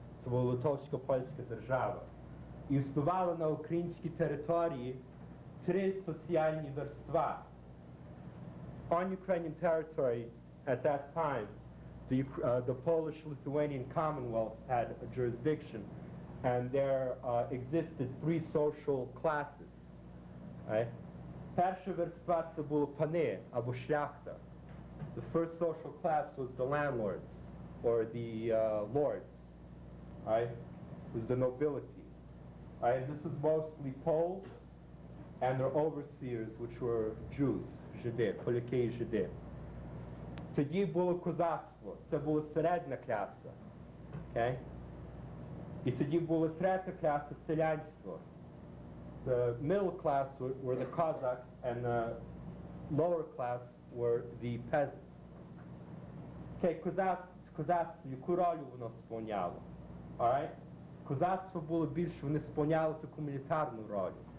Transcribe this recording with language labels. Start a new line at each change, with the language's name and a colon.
Ukrainian: Це була Литовсько-Польська держава. І існували на українській території 3 соціальні верства.
English: On Ukrainian territory at that time, the Polish-Lithuanian Commonwealth had a jurisdiction, and there existed 3 social classes. Right?
Ukrainian: Перша верства це були пани або шляхта.
English: The first social class was the landlords, or the lords. Right? It was the nobility. Right? This was mostly Poles and their overseers, which were Jews,
Ukrainian: Жиди, поляки і Жиди. Тоді було козацтво, це була середня класа.
English: Okay?
Ukrainian: І тоді була третя класа, селянство.
English: The middle class were the Cossacks, and the lower class were the peasants.
Ukrainian: Okay, козацтво, яку роль воно сповняло?
English: Alright?
Ukrainian: Козацтво було більше, вони сповняли таку мілітарну роль.